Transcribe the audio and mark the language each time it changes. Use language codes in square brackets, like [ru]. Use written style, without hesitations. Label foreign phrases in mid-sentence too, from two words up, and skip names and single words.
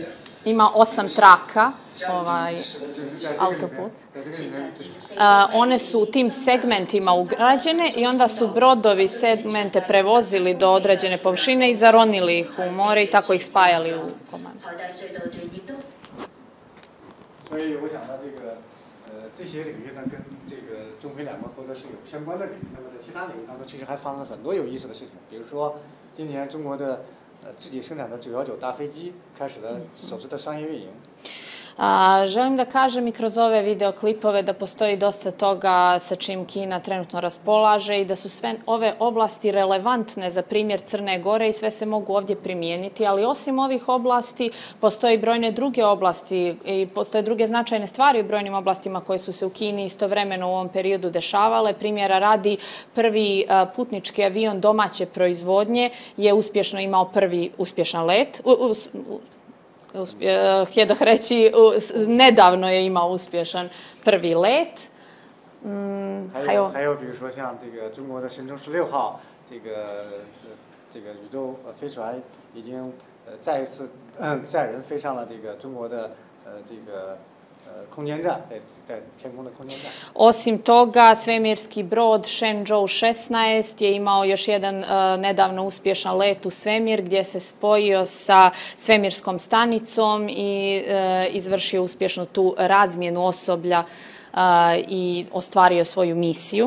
[sr] Ima 8 traka, autoput. One su u tim segmentima ugrađene i onda su brodovi segmente prevozili do određene površine i zaronili ih u more i tako ih spajali u komandu. [zh] 所以我想呢，这些领域呢，跟这个中非两国合作是有相关的领域。那么在其他领域当中，其实还发生了很多有意思的事情。比如说，今年中国的自己生产的919大飞机开始了首次的商业运营。 [sr] Želim da kažem i kroz ove videoklipove da postoji dosta toga sa čim Kina trenutno raspolaže i da su sve ove oblasti relevantne za primjer Crne Gore i sve se mogu ovdje primijeniti, ali osim ovih oblasti postoje brojne druge oblasti i postoje druge značajne stvari u brojnim oblastima koje su se u Kini istovremeno u ovom periodu dešavale. Primjera radi, prvi putnički avion domaće proizvodnje je uspješno imao prvi uspješan let. Htjedoh reći, nedavno je imao uspješan prvi let. [zh] 还有比如说像这个中国的神舟16号这个宇宙飞船已经再一次载人飞上了这个中国的这个空间站，在天空的空间站。 [sr] Osim toga, svemirski brod Shenzhou 16 je imao još jedan nedavno uspješan let u svemir gdje se spojio sa svemirskom stanicom i izvršio uspješnu tu razmjenu osoblja i ostvario svoju misiju.